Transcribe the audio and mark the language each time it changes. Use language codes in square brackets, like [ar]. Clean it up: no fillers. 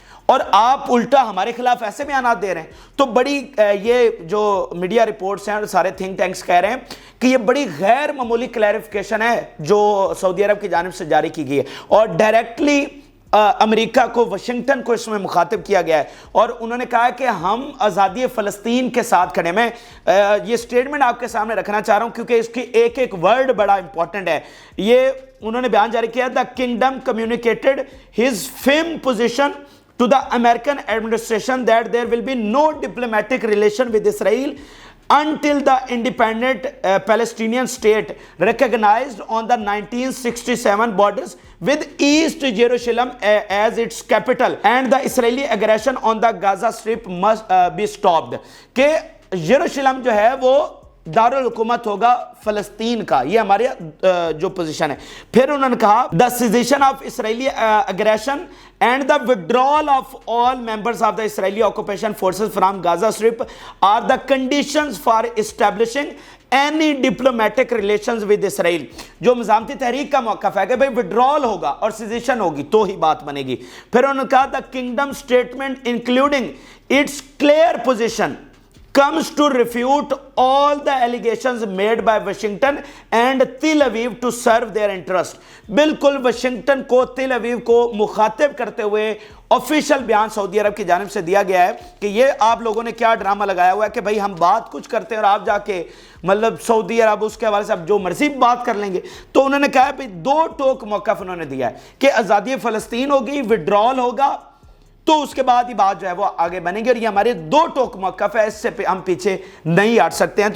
[ur] اور آپ الٹا ہمارے خلاف ایسے بیانات دے رہے ہیں۔ تو بڑی یہ جو میڈیا رپورٹس ہیں اور سارے تھنک ٹینکس کہہ رہے ہیں کہ یہ بڑی غیر معمولی کلیریفیکیشن ہے جو سعودی عرب کی جانب سے جاری کی گئی ہے، اور ڈائریکٹلی امریکہ کو، واشنگٹن کو اس میں مخاطب کیا گیا ہے، اور انہوں نے کہا کہ ہم آزادی فلسطین کے ساتھ کھڑے۔ میں یہ سٹیٹمنٹ آپ کے سامنے رکھنا چاہ رہا ہوں کیونکہ اس کی ایک ورڈ بڑا امپورٹنٹ ہے۔ یہ انہوں نے بیان جاری کیا، [en] "The kingdom communicated his firm position to the American administration that there will be no diplomatic relation with Israel until the independent Palestinian state recognized on the 1967 borders with East Jerusalem as its capital, and the Israeli aggression on the Gaza Strip must be stopped. [ur] کہ یروشلم جو ہے وہ دارالحکومت ہوگا فلسطین کا، یہ ہمارے جو پوزیشن ہے. پھر انہوں نے کہا [en] the cessation of Israeli aggression and the withdrawal of all members of the Israeli occupation forces from Gaza Strip are the conditions for establishing any diplomatic relations with Israel. [ur] جو مزاحمتی تحریک کا موقف ہے کہ بھئی withdrawal ہوگا اور cessation ہوگی تو ہی بات بنے گی. پھر انہوں نے کہا [en] the kingdom statement including its clear position comes to refute all the allegations made by Washington and Tel Aviv to serve their interest. [ur] بالکل واشنگٹن کو تل اویو کو مخاطب کرتے ہوئے آفیشل بیان سعودی عرب کی جانب سے دیا گیا ہے کہ یہ آپ لوگوں نے کیا ڈرامہ لگایا ہوا ہے کہ بھئی ہم بات کچھ کرتے ہیں اور آپ جا کے مطلب سعودی عرب اس کے حوالے سے اب جو مرضی بات کر لیں گے. تو انہوں نے کہا ہے دو ٹوک موقف انہوں نے دیا ہے کہ آزادی فلسطین ہوگی، وڈرال ہوگا، تو اس کے بعد ہی بات جو ہے وہ آگے بنے گی، اور یہ ہمارے دو ٹوک موقف ہے، اس سے ہم پیچھے نہیں ہٹ سکتے ہیں.